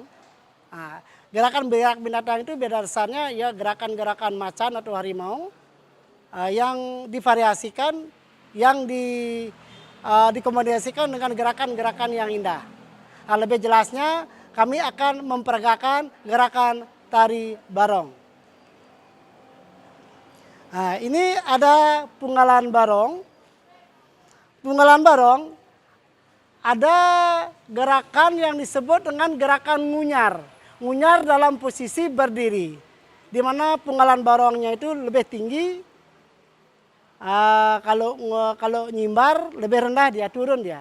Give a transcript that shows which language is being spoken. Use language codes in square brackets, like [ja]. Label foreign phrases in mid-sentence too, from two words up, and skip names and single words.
[id] Nah, gerakan binatang itu berdasarnya ya gerakan-gerakan macan atau harimau yang divariasikan, yang dikombinasikan dengan gerakan-gerakan yang indah. Nah, lebih jelasnya kami akan memperagakan gerakan tari barong. Nah, ini ada punggalan barong. Punggalan barong ada gerakan yang disebut dengan gerakan ngunyar. Ngunyar dalam posisi berdiri, di mana punggalan barongnya itu lebih tinggi. Kalau nyimbar lebih rendah dia, turun dia.